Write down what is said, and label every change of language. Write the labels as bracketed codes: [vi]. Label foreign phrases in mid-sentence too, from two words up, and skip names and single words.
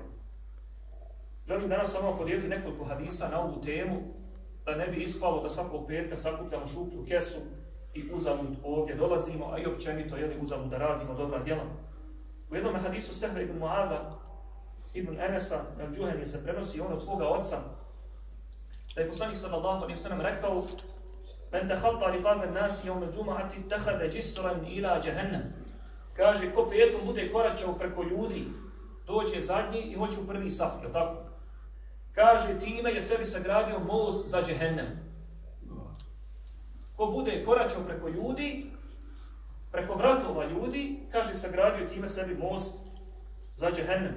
[bs] Želim danas samo podijeliti nekoliko hadisa na ovu temu, da ne bi ispalo da svakog petka sakupljamo šuplju kesu i uzalud ovdje dolazimo, a i općenito uzalud da radimo dobra djela. U jednom hadisu Sehra ibn Muada, ibn Enesa, al-Džuheni se prenosi on od svoga oca, da je poslanik [ar] صلى الله عليه وسلم [bs] rekao: [ar] "من تخطى رقاب الناس يوم الجمعة اتخذ جسرا إلى جهنم." [bs] Kaže, ko petkom bude koračao preko ljudi, dođe zadnji i hoće u prvi saf, je tako? Kaže, time je sebi sagradio most za džehennem. Ko bude koračao preko ljudi, preko vratova ljudi, kaže, sagradio time sebi most za džehennem.